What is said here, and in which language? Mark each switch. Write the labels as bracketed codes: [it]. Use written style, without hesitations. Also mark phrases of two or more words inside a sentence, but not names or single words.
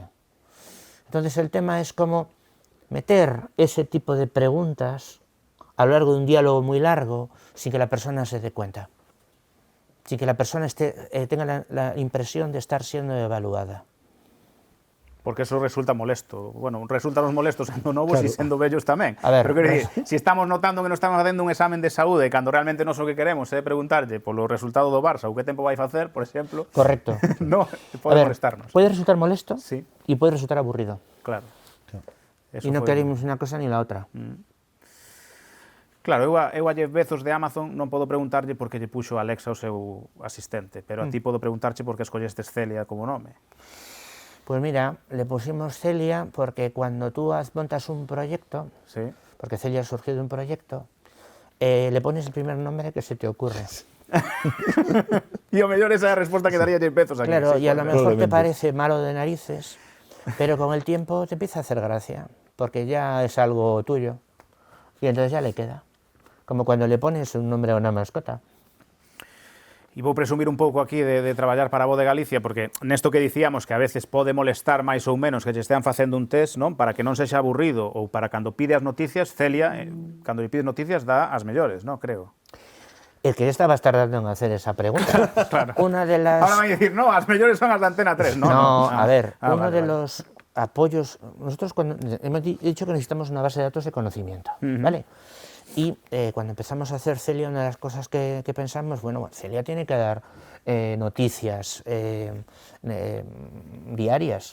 [es] Entonces, el tema es cómo meter ese tipo de preguntas a lo largo de un diálogo muy largo sin que la persona se dé cuenta, sin que la persona tenga la impresión de estar siendo evaluada. Porque eso resulta molesto. Bueno, [gl] resulta nos molestos sendo novos e sendo vellos tamén. A ver, pero quero dicir, se estamos notando que non estamos facendo un examen de saúde cando realmente non o que queremos é preguntarlle polo resultado do Barça ou que tempo vai facer, por exemplo. Correcto. No, pode molestarnos. [es] Puede resultar molesto sí. Y puede resultar aburrido. Claro. Y no queremos una cosa ni la otra. [gl] Claro, eu a Jeff Bezos de Amazon non podo preguntarlle por que lle puxo Alexa o seu asistente, pero a ti podo preguntarche por que escollestes Celia como nome. [es] Pues mira, le pusimos Celia porque cuando tú montas un proyecto, sí. Porque Celia surgió de un proyecto, le pones el primer nombre que se te ocurre. [gl] E o mellor esa é a resposta que daría Jeff Bezos aquí. [es] Claro, sí, y a lo mejor te parece malo de narices, pero con el tiempo te empieza a hacer gracia, porque ya es algo tuyo, y entonces ya le queda. Como cuando le pones un nombre a una mascota. [gl] E vou presumir un pouco aquí de traballar para a Voz de Galicia, porque nesto que dicíamos que a veces pode molestar máis ou menos que lle estean facendo un test, non? Para que non sexa aburrido, ou para cando pide as noticias, Celia, cando lle pides noticias, dá as mellores, non? Creo. [es] El que ya estabas tardando en hacer esa pregunta. Claro. Una de las... Ahora van a decir, no, [gl] as mellores son as de Antena 3. [es] No, a ver, uno de los apoyos... Nosotros hemos dicho que necesitamos una base de datos de conocimiento, ¿vale? Y cuando empezamos a hacer Celia, una de las cosas que pensamos, bueno, Celia tiene que dar noticias diarias.